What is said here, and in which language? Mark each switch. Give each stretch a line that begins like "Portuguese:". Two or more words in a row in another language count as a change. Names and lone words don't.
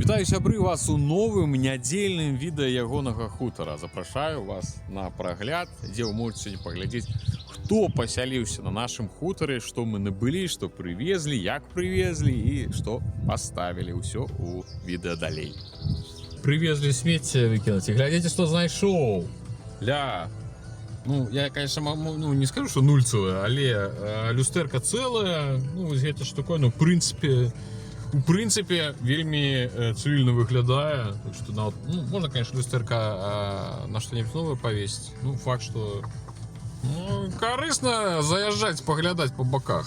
Belarusian: Вітаю, сябры, вас у новым нядзельным відэа ягонага хутара. Запрашаю вас на прагляд, дзе вы можете сегодня паглядзець, хто пасяліўся на нашым хутары, што мы набылі, што прывезлі, як прывезлі і што паставілі. Ўсё у відэа далей. Прывезлі смецце выкінуць і глядзіце, што знайшоў. Ну,
Russian: я, конечно, не скажу, что нульцевая,
Belarusian: але люстэрка цэлая. Ну, вось гэта штука, ну, у прынцыпе вельмі цывільна выглядае. Так што, ну, можна, конечно, люстэрка на што-небудзь новае павесіць. Ну, факт, што карысна заязджаць, паглядаць по баках.